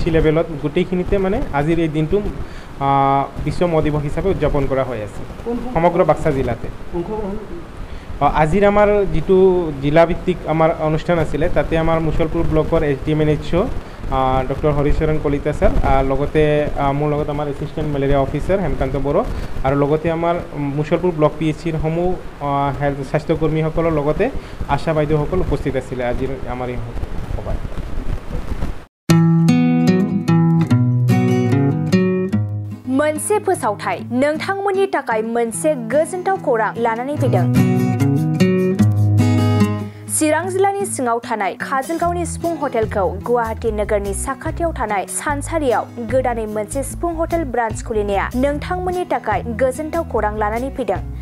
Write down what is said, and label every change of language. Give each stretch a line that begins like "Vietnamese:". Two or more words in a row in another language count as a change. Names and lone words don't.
Assamese: লেভেলত গোটেইখিনিতে মানে আজিৰ এই দিনটো বিশ্ব মহ দিৱস হিচাপে উদযাপন কৰা হৈ আছে সমগ্ৰ বাক্সা জিলাতে আজিৰ আমাৰ যিটো জিলাভিত্তিক আমাৰ অনুষ্ঠান আছিলে তাতে আমাৰ মুছলপুৰ ব্লকৰ SDMNHO ডক্টৰ হৰিচৰণ কলিতা ছাৰ লগতে মোৰ লগত আমাৰ
English: assistant malaria officer
Assamese: হেমকান্ত বড়ো আৰু লগতে আমাৰ মুছলপুৰ ব্লক PHCৰ সমূহ হেল্থ স্বাস্থ্যকৰ্মীসকলৰ লগতে আশা বাইদেউসকল উপস্থিত আছিলে আজিৰ আমাৰ এই সভাত
Bodo: मोनसे फोसावथाय नोंथांमोननि थाखाय मोनसे गोजोनथाव खौरां लानानै फैदों चिरां जिल्लानि सिङाव थानाय काजलगावनि सिफुं हटेलखौ गुवाहाटी नोगोरनि साखाथियाव थानाय सानसारियाव गोदानै मोनसे सिफुं
English: hotel branch
Bodo: खुलिनाया नोंथांमोननि थाखाय गोजोनथाव खौरां लानानै फैदों